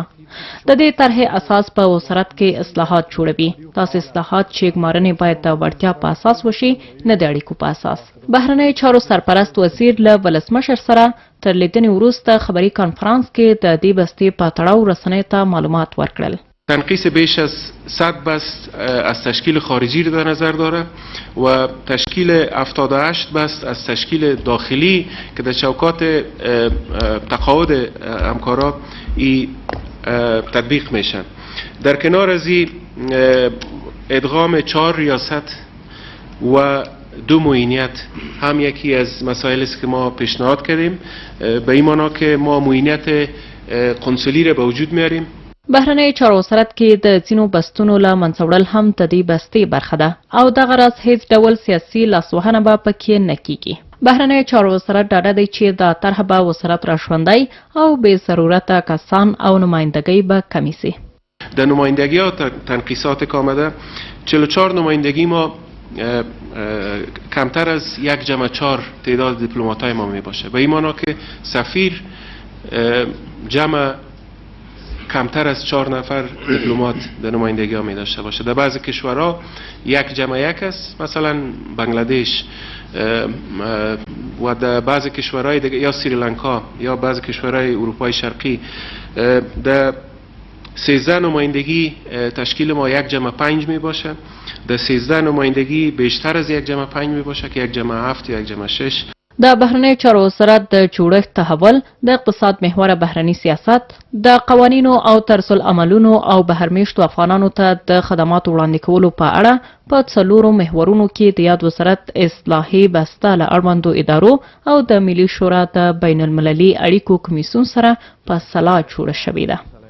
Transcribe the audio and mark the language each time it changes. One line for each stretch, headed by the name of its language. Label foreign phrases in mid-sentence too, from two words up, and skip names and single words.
Pashto: د دې طرحې اساس په وزارت کې اصلاحات جوړوي. داسې اصلاحات چې ګمارنې باید د وړتیا په اساس وشي، نه د اړیکو په اساس. بهرنی چارو سرپرست وزیر له ولسمشر سره تر لیدنې وروسته خبري کانفرانس کې د دې بستې په تړاو رسنیو ته معلومات ورکړل.
Persian: تنقیص بیش از 100 بست از تشکیل خارجی رو در نظر داره و تشکیل 78 بست از تشکیل داخلی که در چوکات تقاعد همکارا تطبیق میشن. در کنار از این ادغام 4 ریاست و 2 معینیت هم یکی از مسائلی است که ما پیشنهاد کردیم، به این معنا که ما معینیت قنصلی را به وجود میاریم.
Pashto: بهرنی چارو وزارت کې د ځینو بستونو له منځه وړل هم د دې بستې برخه ده او دغه راز هیڅ ډول سیاسي لاسوهنه به پکې نه کیږي. بهرنی چارو وزارت ډاډه دی چې دا طرح به وزارت راژوندی او بې ضرورته کسان او نمایندګۍ به کمی سي.
Persian: در نمایندگی ها تنقیصات که آمده 44 نمایندگی ما کمتر از 1/4 تعداد دیپلمات‌های ما می باشه. به این معنا که سفیر جمع کمتر از 4 نفر دیپلمات در نمایندگی ها می داشته باشه. در بعضی کشورها 1/1 است، مثلا بنگلادش، و در بعضی کشورهای دیگه یا سریلانکا یا بعضی کشورهای اروپای شرقی در 13 نمایندگی تشکیل ما 1/5 می باشه. در 13 نمایندگی بیشتر از 1/5 می باشه که 1/7 یا 1/6.
Pashto: د بهرنی چارو وزارت د جوړښت تحول، د اقتصاد محور بهرنی سیاست، د قوانینو او طرزالعملونو او بهرمیشتو افغانانو ته د خدماتو وړاندې کولو په اړه په 4 محورونو کې د یاد وزارت اصلاحي بسته له اړوندو ادارو او د ملي شورا د بین المللي اړیکو کمیسیون سره په سلا جوړه شوې ده.